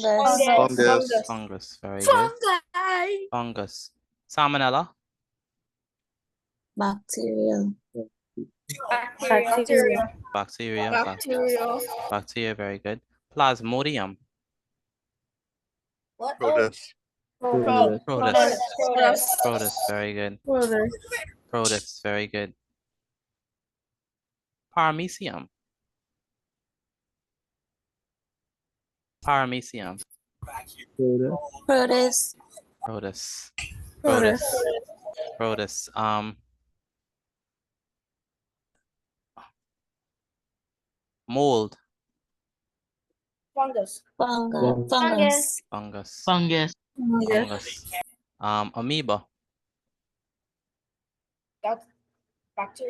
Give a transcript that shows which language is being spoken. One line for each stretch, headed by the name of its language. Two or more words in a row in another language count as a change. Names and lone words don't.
English: Fungus. Very good. Fungus. Salmonella. Bacteria. Bacteria. Very good. Plasmodium. What? Protist. Protus. Protus. Protus, very good. Protus. Protus, very good. Paramecium. Paramecium. Protus. Protus. Protus. Protus. Mold. Fungus. Fungus. Fungus. Fungus. Fungus. Amoeba. That's bacteria.